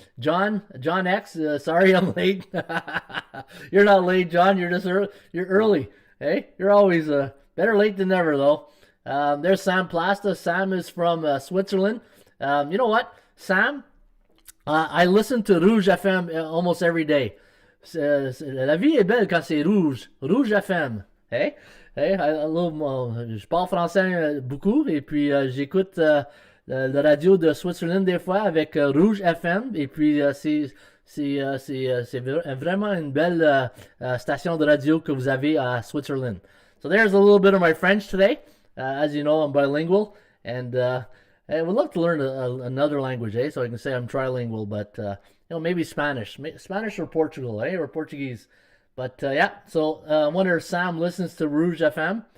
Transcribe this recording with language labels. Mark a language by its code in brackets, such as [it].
[en] John X, sorry I'm late. You're not late, John. You're just you're early. Hey, you're always better late than never, though. There's Sam Plasta. Sam is from Switzerland. You know what, Sam? I listen to Rouge FM almost every day. [fr] La vie est belle quand c'est rouge. Rouge FM. Hey, je parle français beaucoup et puis j'écoute la radio de Switzerland des fois avec Rouge FM et puis c'est vraiment une belle station de radio que vous avez à Switzerland. [en] So there's a little bit of my French today. As you know, I'm bilingual, and I would love to learn another language, so I can say I'm trilingual, but maybe Spanish or Portugal, or Portuguese. But so I wonder if Sam listens to Rouge FM.